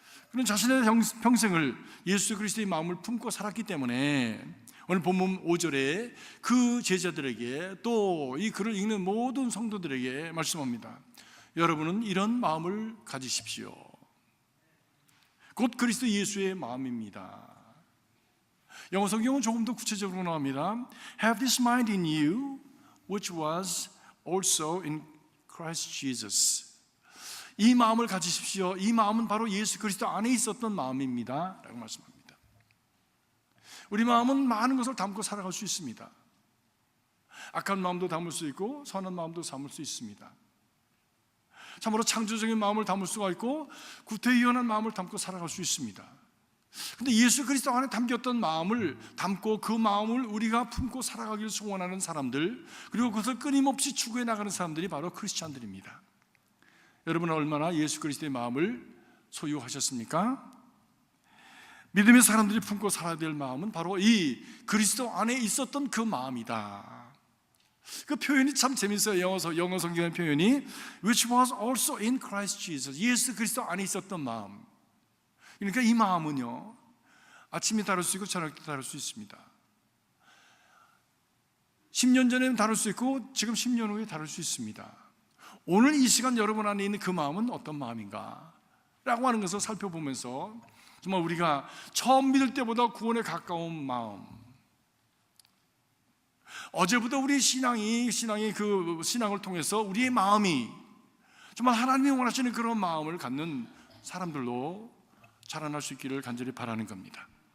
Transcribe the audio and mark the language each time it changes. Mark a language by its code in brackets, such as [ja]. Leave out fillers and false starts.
[ko] 그는 자신의 평생을 예수 그리스도의 마음을 품고 살았기 때문에 오늘 본문 5절에 그 제자들에게 또 이 글을 읽는 모든 성도들에게 말씀합니다. 여러분은 이런 마음을 가지십시오. 곧 그리스도 예수의 마음입니다. 영어 성경은 조금 더 구체적으로 나옵니다. [en] Have this mind in you, which was also in Christ Jesus. [ko] 이 마음을 가지십시오. 이 마음은 바로 예수 그리스도 안에 있었던 마음입니다 라고 말씀합니다. 우리 마음은 많은 것을 담고 살아갈 수 있습니다. 악한 마음도 담을 수 있고 선한 마음도 담을 수 있습니다. 참으로 창조적인 마음을 담을 수가 있고 구태의연한 마음을 담고 살아갈 수 있습니다. 그런데 예수 그리스도 안에 담겼던 마음을 담고 그 마음을 우리가 품고 살아가기를 소원하는 사람들, 그리고 그것을 끊임없이 추구해 나가는 사람들이 바로 크리스찬들입니다. 여러분은 얼마나 예수 그리스도의 마음을 소유하셨습니까? 믿음의 사람들이 품고 살아야 될 마음은 바로 이 그리스도 안에 있었던 그 마음이다. 그 표현이 참 재밌어요. 영어 성경의 표현이 [en] which was also in Christ Jesus. [ko] 예수 그리스도 안에 있었던 마음. 그러니까 이 마음은요, 아침에 다룰 수 있고 저녁 때 다룰 수 있습니다. 10년 전에는 다룰 수 있고 지금 10년 후에 다룰 수 있습니다. 오늘 이 시간 여러분 안에 있는 그 마음은 어떤 마음인가? 라고 하는 것을 살펴보면서 정말 우리가 처음 믿을 때보다 구원에 가까운 마음, 어제부터 우리 신앙을 통해서 우리의 마음이 정말 하나님이 원하시는 그런 마음을 갖는 사람들로 자라날 수 있기를 간절히 바라는 겁니다.